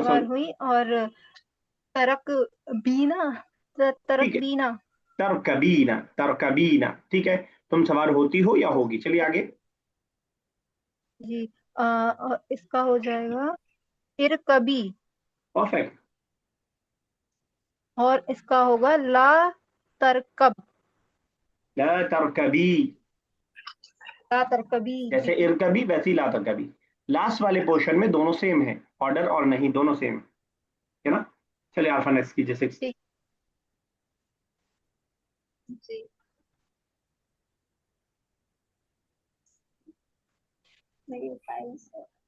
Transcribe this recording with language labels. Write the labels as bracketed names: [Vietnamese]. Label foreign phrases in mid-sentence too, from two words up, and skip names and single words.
[Hindi] सवार हुई, और [Arabic] ترك بينا، ترك [Hindi] ठीक है, बीना। [Arabic] تركبينا، تركبينا, [Hindi] ठीक है। तुम सवार होती हो या होगी, चलिए आगे। जी। और इसका हो जाएगा इरकबी, परफेक्ट। और इसका होगा [Arabic] لا تركب. لا تركبي, لا تركبي [Hindi] जैसे जी। इरकबी वैसे ही [Arabic] لا تركبي. [Hindi] लास्ट वाले पोर्शन में दोनों सेम है, ऑर्डर और नहीं दोनों सेम है ना। चलिए अल्फा नेक्स्ट कीजिए, 6। ठीक। जी। मेरी फाइल से